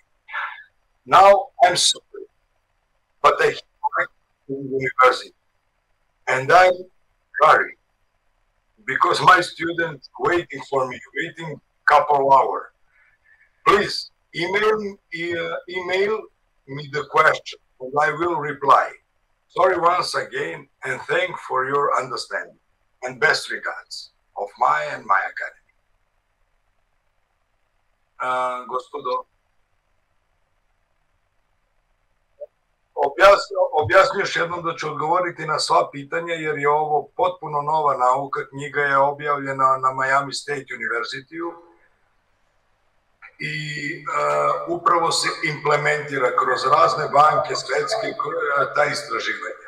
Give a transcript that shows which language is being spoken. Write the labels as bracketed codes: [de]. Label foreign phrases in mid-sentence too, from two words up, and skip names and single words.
[en] Now I'm sorry, but I in university, and I'm sorry because my students waiting for me, waiting couple hours. Please email me the question, and I will reply. Sorry once again, and thank for your understanding, and best regards of my academy. [sr] Gospodo, objasnio još jednom da ću odgovoriti na sva pitanja, jer je ovo potpuno nova nauka. Knjiga je objavljena na Miami State University-u i upravo se implementira kroz razne banke svetske ta istraživanja.